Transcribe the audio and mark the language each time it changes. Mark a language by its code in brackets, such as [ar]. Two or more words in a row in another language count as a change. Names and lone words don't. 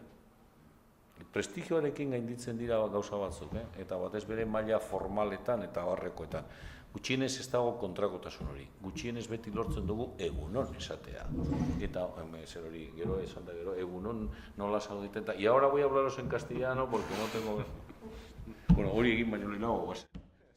[eu] Prestigioarekin gainditzen dira gauza batzuk, eta batez bere maila formaletan eta barrekoetan. Gutxienez ez dago kontrakotasun hori. Gutxienez beti lortzen dugu egunon esatea. Eta, zer hori, gero esan da gero, egunon nola zauditen. [es] Y ahora voy a hablaros en castellano porque no tengo... [eu] Bueno, hori egin baino lehenago, guazen.